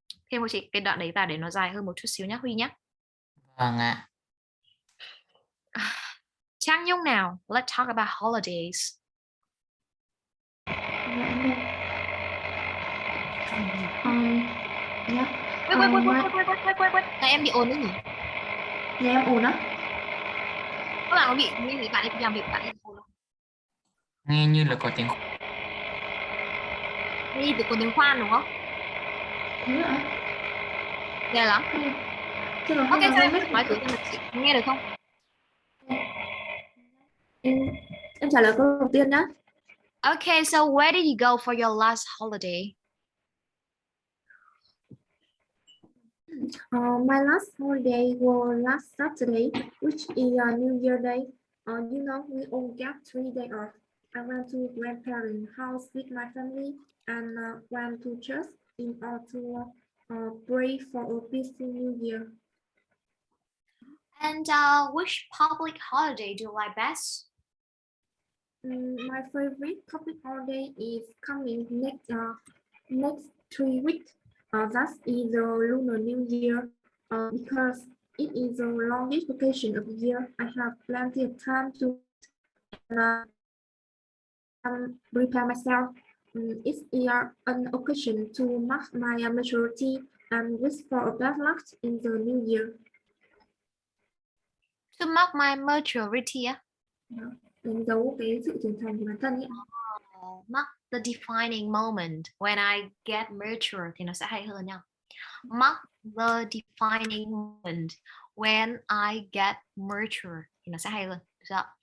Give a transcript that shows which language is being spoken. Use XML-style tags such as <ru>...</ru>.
<vi>Thêm một chị cái đoạn đấy vào để nó dài hơn một chút xíu nhá Huy nhá. Vâng ạ.</vi> <en>Trang Nhung nào, let's talk about holidays. Wait.</en> <vi>Này em bị ồn đấy nhỉ? Nhà em ổn á? Các bạn có bị như thế, bạn ấy làm việc bạn ấy ồn không? Nghe như là có tiếng Như từ có tiếng khoan đúng không? Thế ạ? Ghê lắm. Chứ còn không sao là em mấy thử nói thử xem là chị nghe được không? em trả lời câu đầu tiên nhá.</vi> <en>Okay, so where did you go for your last holiday? My last holiday was last Saturday, which is a New Year day. You know, we all get 3 days off. I went to grandparents' house with my family and went to church in order to pray for a peaceful New Year. And which public holiday do you like best? My favorite public holiday is coming next 3 weeks. That is the Lunar New Year. Because it is the longest vacation of the year, I have plenty of time to prepare myself. It's an occasion to mark my maturity and wish for a bad luck in the new year. To mark my maturity,</en> <vi>Đánh dấu cái sự trưởng thành của bản thân ấy.</vi> <en>Mark the defining moment when I get mature</en> <vi>thì nó sẽ hay hơn nha.</vi> <en>Mark the defining moment when I get mature</en> <vi>thì nó sẽ hay hơn. Được chưa?</vi>